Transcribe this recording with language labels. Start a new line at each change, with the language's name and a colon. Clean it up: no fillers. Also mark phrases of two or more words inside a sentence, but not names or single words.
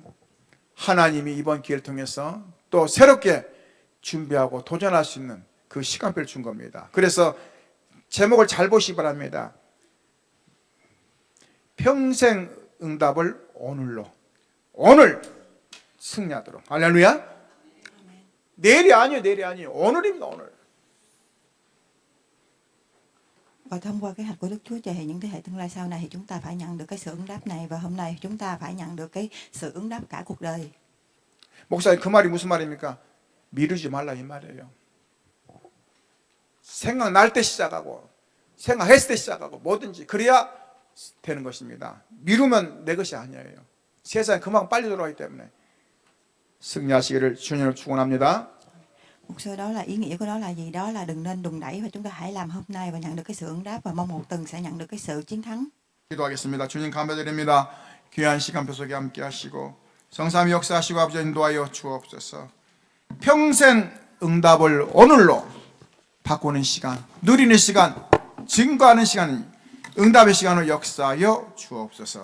Korean: 하나님이 이번 기회를 통해서 또 새롭게 준비하고 도전할 수 있는 그 시간표를 준 겁니다. 그래서 제목을 잘 보시기 바랍니다. 평생 응답을 오늘로. 오늘 승리하도록. 할렐루야. 내일이 아니에요. 오늘입니다. 오늘.
Vietnamese: Và thông qua kế hoạch của Đức Chúa Trời thì những thế hệ tương lai sau này thì chúng ta phải nhận được cái sự ứng đáp này, và hôm nay chúng ta phải nhận được cái sự ứng đáp cả cuộc đời.
Korean: 목사님 그 말이 무슨 말입니까? 미루지 말라 이 말이에요. 생각날 때 시작하고 생각했을 때 시작하고 뭐든지 그래야 되는 것입니다. 미루면 내 것이 아니에요. 세상이 그만큼 빨리 돌아가기 때문에 승리하시기를 주님을 축원합니다.
Vietnamese: Một số đó là ý nghĩa của nó là gì? Đó là đừng nên đùn đẩy, và chúng ta hãy làm hôm nay và nhận được cái sự ứng đáp, và mong một tuần sẽ nhận được cái sự chiến thắng.
Korean: 기도하겠습니다. 주님 감사드립니다. 귀한 시간표 속에 함께 하시고 성삼위 역사하시고 아버지 인도하여 주옵소서. 평생 응답을 오늘로 바꾸는 시간, 누리는 시간, 증거하는 시간, 응답의 시간을 역사하여 주옵소서.